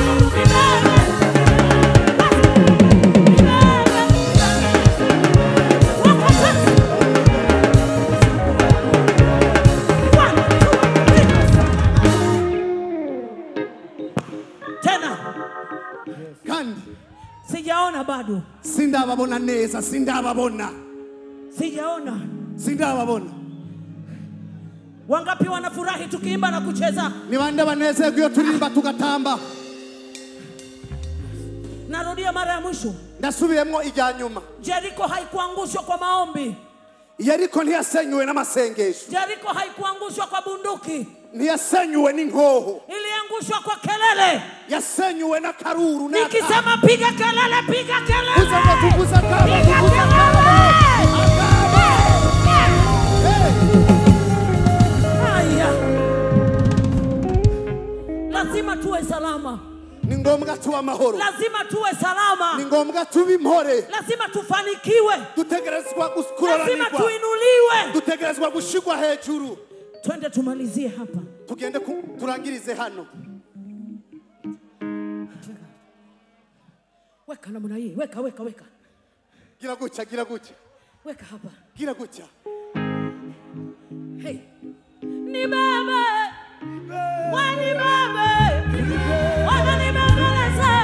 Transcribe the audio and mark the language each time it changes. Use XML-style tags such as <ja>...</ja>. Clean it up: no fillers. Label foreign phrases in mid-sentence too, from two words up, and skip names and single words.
<sw>Tena</sw> <rn>Kandi</rn> <sw>sijaona bado.</sw> <rn>Sindababona neza, sindababona. Sindababona.</rn> <sw>Wangapi wanafurahi tukiimba na kucheza?</sw> <rn>Ni bande banezerwa iyo turirimba tugatamba.</rn> <sw>Narudia mara ya mwisho.</sw> <rn>Ndasubiyemo ijya nyuma.</rn> <sw>Jericho haikuangushwa kwa maombi.</sw> <rn>Yeriko ntiyasenyuwe n'amasengesho.</rn> <sw>Jericho haikuangushwa kwa bunduki.</sw> <rn>Ntiyasenyuwe n'inkoho.</rn> <sw>Iliangushwa kwa kelele.</sw> <rn>Yasenyuwe na karuru na.</rn> <sw>Nikisema piga kelele, piga kelele.</sw> <rn>Tuvuza kama, tuvuza kama.</rn> <sw>Lazima tuwe salama.</sw> <rn>Ni ngombwa tuwe amahoro.</rn> <sw>Lazima tuwe salama.</sw> <rn>Ni ngombwa tube impore.</rn> <sw>Lazima tufanikiwe.</sw> <rn>Dutegerezwa gukuranirwa.</rn> <sw>Lazima tuinuliwe.</sw> <rn>Dutegerezwa gushigwa hejuru.</rn> <sw>Twende tumalizie hapa.</sw> <rn>Tugende turangirize hano.</rn> <sw>Weka namna hii. Weka.</sw> <rn>Gira gucha.</rn> <sw>Weka hapa.</sw> <rn>Gira gucha. Hey. Nibebe. Nibebe. Nibebeleze.</rn>